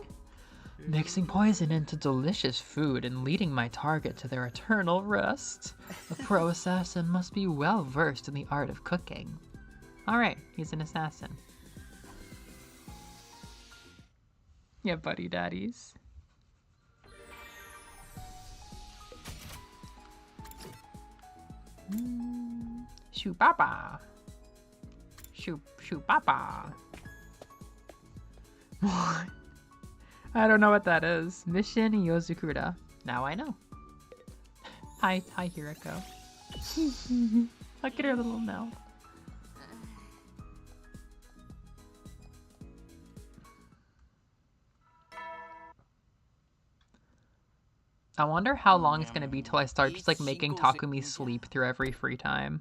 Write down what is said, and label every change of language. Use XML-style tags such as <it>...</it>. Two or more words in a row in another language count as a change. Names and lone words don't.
<en>Mixing poison into delicious food and leading my target to their eternal rest. A pro assassin must be well versed in the art of cooking. Alright, he's an assassin. Yeah, buddy daddies. Shoo-ba-ba. Shoo-ba-ba. What? I don't know what that is. Mission Yozukura. Now I know. Hi, Hiriko. Look at her little mouth. I wonder how long it's gonna be till I start just like making Takumi sleep through every free time.</en>